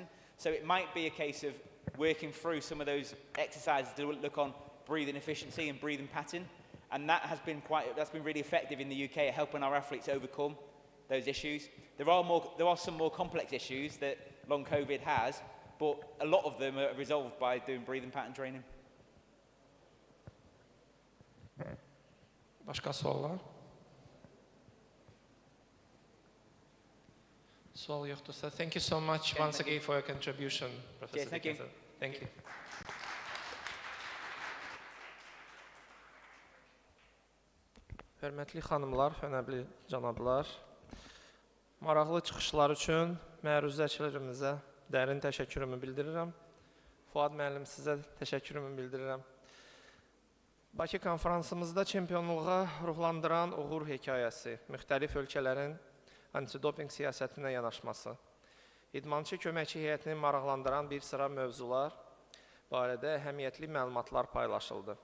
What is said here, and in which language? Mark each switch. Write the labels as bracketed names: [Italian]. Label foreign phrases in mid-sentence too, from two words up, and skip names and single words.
[English] So it might be a case of working through some of those exercises to look on breathing efficiency and breathing pattern, and that's been really effective in the UK at helping our athletes overcome those issues. There are some more complex issues that long COVID has, but a lot of them are resolved by doing breathing pattern training. [Azerbaijani] Başqa suallar? Sual yoxdursa, [English] thank you so much once again for your contribution, Professor Dickinson. Thank you. [Azerbaijani] Hörmətli xanımlar, hörmətli cənablar, maraqlı çıxışlar üçün məruzəçilərimizə dərin təşəkkürümü bildirirəm. Fuad müəllim, sizə təşəkkürümü bildirirəm. Bakı konferansımızda çempionluğa ruhlandıran uğur hekayəsi, müxtəlif ölkələrin antidopinq siyasətinə yanaşması, idmançı köməkçi heyətini maraqlandıran bir sıra mövzular barədə əhəmiyyətli məlumatlar paylaşıldı.